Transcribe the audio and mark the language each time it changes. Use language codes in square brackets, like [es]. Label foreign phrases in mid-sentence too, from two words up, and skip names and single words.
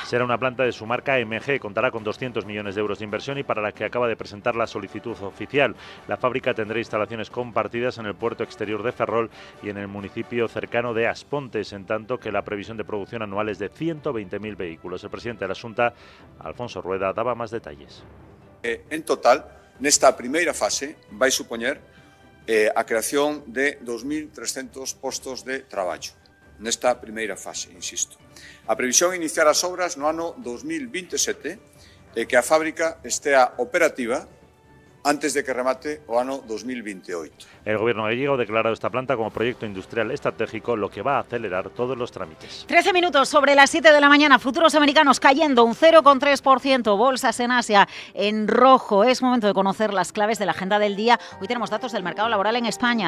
[es] Será una planta de su marca MG, contará con 200 millones de euros de inversión y para la que acaba de presentar la solicitud oficial. La fábrica tendrá instalaciones compartidas en el puerto exterior de Ferrol y en el municipio cercano de Aspontes, en tanto que la previsión de producción anual es de 120.000 vehículos. El presidente de la Xunta, Alfonso Rueda, daba más detalles. En total, [gl] nesta primeira fase vai supoñer a creación de 2.300 postos de traballo. Nesta primeira fase, insisto. A previsión é iniciar as obras no ano 2027 e que a fábrica estea operativa antes de que remate o ano 2028. [es] El gobierno gallego ha declarado esta planta como proyecto industrial estratégico, lo que va a acelerar todos los trámites. 13 minutos sobre las 7 de la mañana, futuros americanos cayendo un 0,3%, bolsas en Asia en rojo. Es momento de conocer las claves de la agenda del día. Hoy tenemos datos del mercado laboral en España.